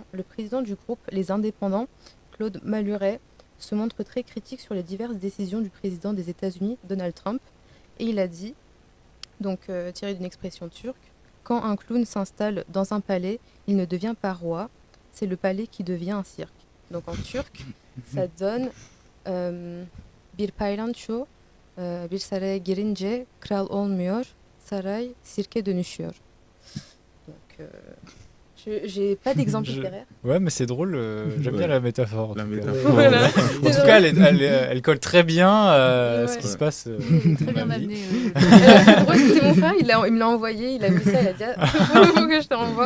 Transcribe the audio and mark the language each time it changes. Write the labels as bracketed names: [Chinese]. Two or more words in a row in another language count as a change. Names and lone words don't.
[French] Le président du groupe Les Indépendants, Claude Maluret, se montre très critique sur les diverses décisions du président des États-Unis, Donald Trump. Et il a dit, donc tiré d'une expression turque, quand un clown s'installe dans un palais, il ne devient pas roi, c'est le palais qui devient un cirque. Donc en turc, ça donne [Turkish] bir paylanço bir saraya girince kral olmuyor, saray sirke dönüşüyor. [French] Donc j'ai pas d'exemple littéraire. Ouais, mais c'est drôle, j'aime bien la métaphore. La en tout cas. métaphore. Voilà. En tout cas, elle colle très bien à ce qui Ouais. se passe. Très bien dans ma vie. amené. C'est drôle, c'est mon frère, il me l'a envoyé, il a vu ça, il a dit ah, faut que je te renvoie.